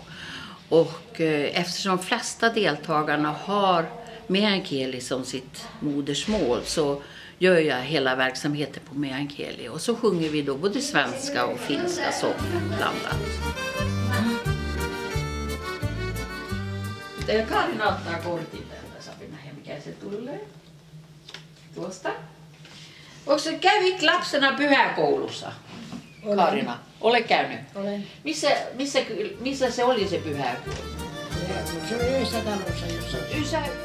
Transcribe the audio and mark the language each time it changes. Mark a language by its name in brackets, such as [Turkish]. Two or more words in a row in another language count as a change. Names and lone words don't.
[Swedish] Och eftersom de flesta deltagarna har meänkieli som sitt modersmål så gör jag hela verksamheten på meänkieli. Och så sjunger vi då både svenska och finska sånger blandat. [Finnish] Karin ottaa kortin tältä Sabina mikä se tulee. Tuosta. Kävit lapsena pyhäkoulussa? Karina, ole käynyt? Olen. Missä se oli se pyhäkoulu? Se on yhdessä talossa jossain.